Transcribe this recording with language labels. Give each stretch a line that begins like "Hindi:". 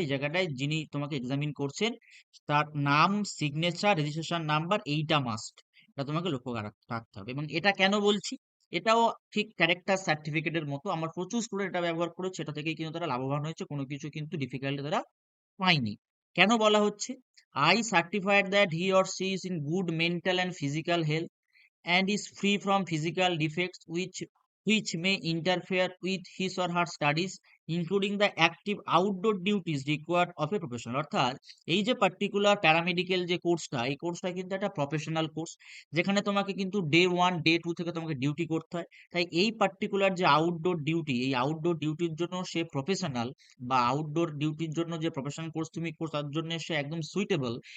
Bangla: এই জায়গাটায় যিনি তোমাকে এক্সামিন করছেন তার নাম, সিগনেচার, রেজিস্ট্রেশন নাম্বার, এইটা মাস্ট, এটা তোমাকে লক্ষ্য রাখতে হবে। এবং এটা কেন বলছি, এটাও ঠিক ক্যারেক্টার সার্টিফিকেটের মতো, আমার প্রচুর স্টুডেন্ট এটা ব্যবহার করেছে, এটা থেকেই কিন্তু তারা লাভবান হয়েছে, কোনো কিছু কিন্তু ডিফিকাল্টি তারা পায়নি। কেন বলা হচ্ছে,
English: I certified that he or she is in good mental and physical health and is free from physical defects which may interfere with his or her studies, including the active outdoor duties required of a professional।
Bangla: অর্থাৎ এই যে particular paramedical যে কোর্সটা, এই কোর্সটা কিন্তু একটা professional course, যেখানে তোমাকে কিন্তু ডে 1 ডে 2 থেকে তোমাকে ডিউটি করতে হয়। তাই এই পার্টিকুলার যে আউটডোর ডিউটি, এই আউটডোর ডিউটির জন্য সে প্রফেশনাল, বা আউটডোর ডিউটির জন্য যে প্রফেশনাল কোর্স তুমি কোর্স তার জন্য সে একদম সুইটেবল।